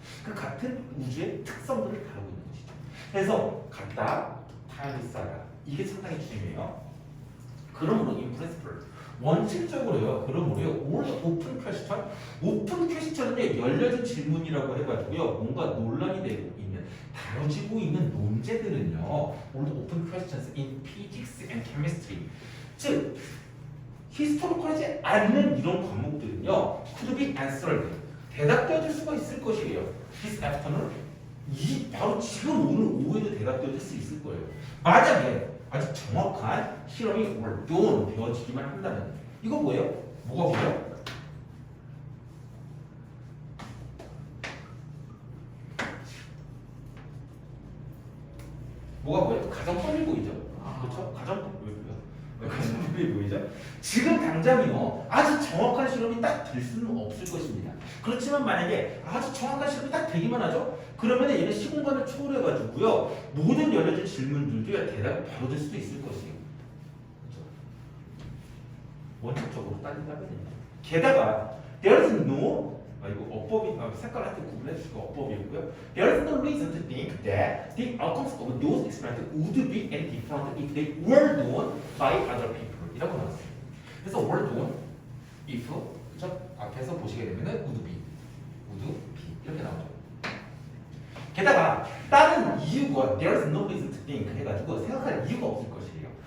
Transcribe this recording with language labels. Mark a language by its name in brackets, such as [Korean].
[Korean] 그 같은 우주의 특성들을 다루고 있는 것이죠. 그래서 같다, 타임리스하다 이게 상당히 중요해요. 그러므로 in principle 원칙적으로요. 그러므로요. [English] all open question, [Korean] 오픈 퀘스천은 열려진 질문이라고 해가지고요. 뭔가 논란이 되고 있는 다뤄지고 있는 논제들은요. [English] all open questions in physics and chemistry, [Korean] 즉 히스토리컬하지 않는 이런 과목들은요. [English] could be answered, [Korean] 대답되어질 수가 있을 것이에요. [English] this afternoon, [Korean] 이 바로 지금 오늘 오후에도 대답되어질 수 있을 거예요. 만약에 아주 정확한 실험이 done 되어지기만 한다면 이거 뭐예요? 뭐가 보여? 뭐가 보여? 가정법이 보이죠? 그렇죠? 가정법이 보여요. 왜 가정법이 보이죠? 지금 당장이요 아주 정확한 실험이 딱 될 수는 없을 것입니다. 그렇지만 만약에 아주 정확한 실험이 딱 되기만 하죠? 그러면 얘는 시공간을 초월해가지고요 모든 열려진 질문들도 대답이 바로 될 수도 있을 것이에요. 그렇죠? 원칙적으로 따진다면요. 게다가 [English] there's no, [Korean] 이거 어법이 색깔한테 구분해 주시고 어법이고요. [English] There's no reason to think that the outcomes of those experiments would be any different if they were done by other people. [Korean] 이라고 나왔어요. [English] 그래서 were done if, 그렇죠? [Korean] 앞에서 보시게 되면은 would be 이렇게 나오죠. 게다가 다른 이유가 [English] there's no reason to think [Korean] 해가지고 생각할 이유가 없을 것이에요.